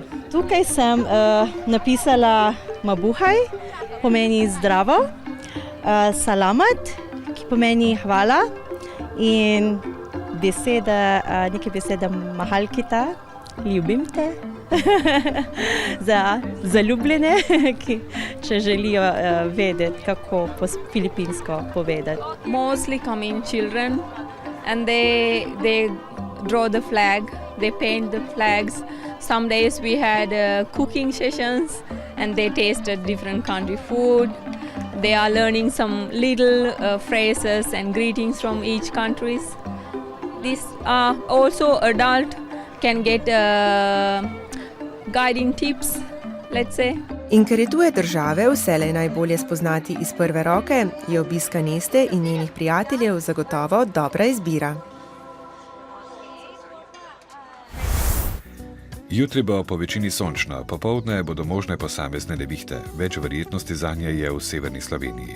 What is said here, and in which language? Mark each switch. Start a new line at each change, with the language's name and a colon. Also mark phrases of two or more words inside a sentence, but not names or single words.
Slovenian: Tukaj sem napisala mabuhay, pomeni zdravo, salamat, ki pomeni hvala in neke besede mahalkita, ljubim te, za zaljubljene, če želijo vedeti, kako po filipinsko povedati.
English: Mostly come in children and they draw the flag, they paint the flags. Some days we had cooking sessions and they tasted different country food. They are learning some little phrases and greetings from each countries. These are also adult can get guiding tips, let's say.
Slovenian: In ker je tuje države vselej najbolje spoznati iz prve roke, je obiska Neste in njenih prijateljev zagotovo dobra izbira. Jutri bo po večini sončno, popoldne bodo možne posamezne nevihte, več verjetnosti zanje je v severni Sloveniji.